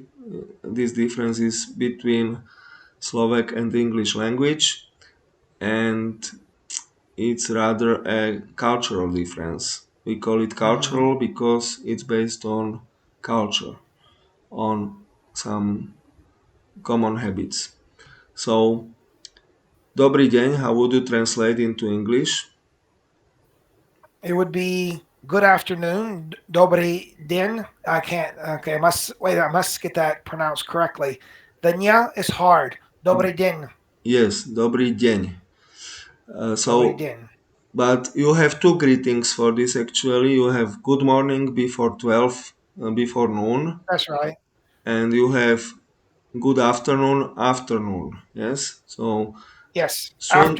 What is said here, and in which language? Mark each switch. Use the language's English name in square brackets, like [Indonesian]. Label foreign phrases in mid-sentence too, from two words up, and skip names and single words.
[English] This difference is between Slovak and English language, and it's rather a cultural difference. We call it Hmm. cultural because it's based on culture, on some common habits. So, [Slovak] dobrý deň, [English] how would you translate into English? It would be good afternoon. [Slovak] Dobry din. [English] I can't. Okay, I must wait. I must get that pronounced correctly. The nya is hard. [Slovak] Dobry din. [English] Yes, [Slovak] dobrý deň. Dobry [English] So, [Slovak] din. [English] but you have two greetings for this actually. You have good morning before 12, before noon, That's right. and you have good afternoon, afternoon. Yes, so Yes. soon,